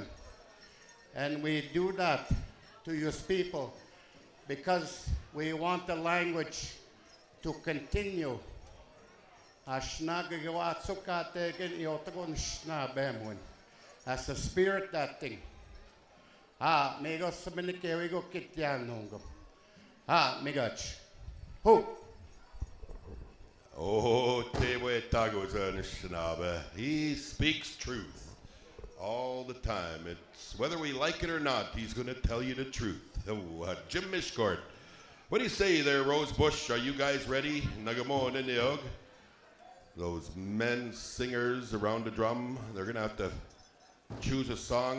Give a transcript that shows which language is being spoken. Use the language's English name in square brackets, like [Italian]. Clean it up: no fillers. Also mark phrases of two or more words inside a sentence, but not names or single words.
[English] And we do that to use people because we want the language to continue. That's the spirit, that thing. [Ojibwa] May go sabinikay, we go kityan hongom. [English] Migach. Who? Oh, Tewe Tagoza Nishinabe. He speaks truth all the time. It's whether we like it or not, he's going to tell you the truth. Oh, Jim Mishkort. What do you say there, Rose Bush? Are you guys ready? Nagamo and Indiog. Those men singers around the drum, they're going to have to choose a song.